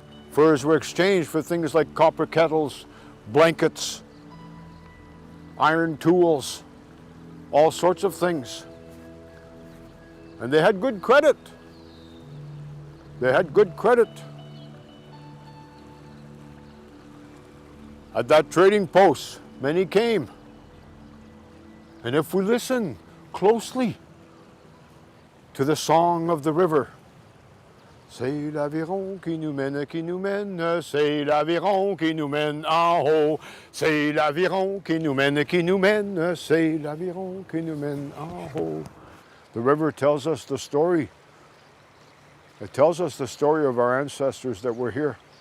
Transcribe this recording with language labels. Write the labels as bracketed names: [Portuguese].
[English] Furs were exchanged for things like copper kettles, blankets, iron tools, all sorts of things. And they had good credit. They had good credit. At that trading post, many came. And if we listen closely to the song of the river, [French] c'est l'aviron qui nous mène, c'est l'aviron qui nous mène en haut, c'est l'aviron qui nous mène, c'est l'aviron qui nous mène en haut. [English] The river tells us the story. It tells us the story of our ancestors that were here.